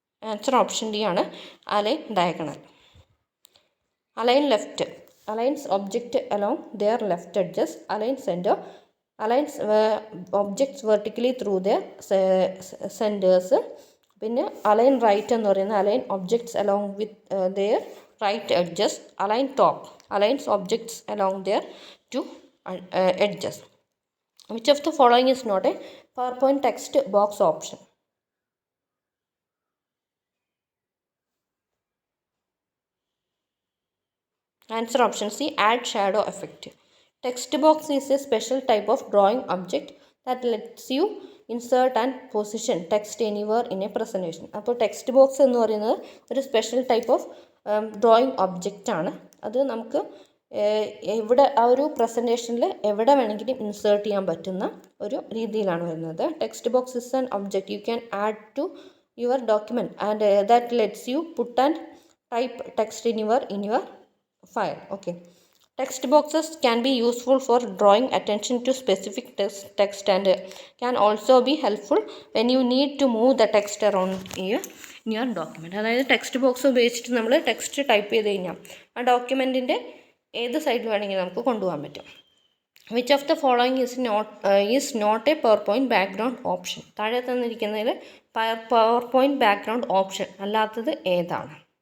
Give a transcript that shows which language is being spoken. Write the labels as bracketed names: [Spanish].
[Malayalam] Answer option D ആണ്, [English] Align diagonal. Align left aligns object along their left edges, aligns center, aligns objects vertically through their centers. പിന്നെ align right [Malayalam] എന്ന് പറയുന്നത് [English] Align objects along with their right edges. Align top aligns objects along their two edges. Which of the following is not a PowerPoint text box option? Answer option C, add shadow effect. Text box is a special type of drawing object that lets you insert and position text anywhere in a presentation. [Malayalam] അപ്പോൾ text box എന്ന് പറയുന്നത് ഒരു special type of drawing object ആണ്. അത് നമുക്ക് എവിടെ ആ ഒരു പ്രസൻറ്റേഷനിൽ എവിടെ വേണമെങ്കിലും ഇൻസേർട്ട് ചെയ്യാൻ പറ്റുന്ന ഒരു രീതിയിലാണ് വരുന്നത്. [English] Text box is an object you can add to your document and that lets you put and type text in your file. Okay, text boxes can be useful for drawing attention to specific text and can also be helpful when you need to move the text around in your document. [Malayalam] അതായത് text box ഉപയോഗിച്ചിട്ട് നമ്മൾ text type ചെയ്ത് കഴിഞ്ഞാൽ ആ ഡോക്യുമെൻറ്റിൻ്റെ ഏത് സൈഡിൽ വേണമെങ്കിൽ നമുക്ക് കൊണ്ടുപോകാൻ പറ്റും. [English] Which of the following is not a PowerPoint background option? [Malayalam] താഴെ തന്നിരിക്കുന്നതിൽ പവർ പോയിൻറ്റ് ബാക്ക്ഗ്രൗണ്ട് ഓപ്ഷൻ അല്ലാത്തത് ഏതാണ്?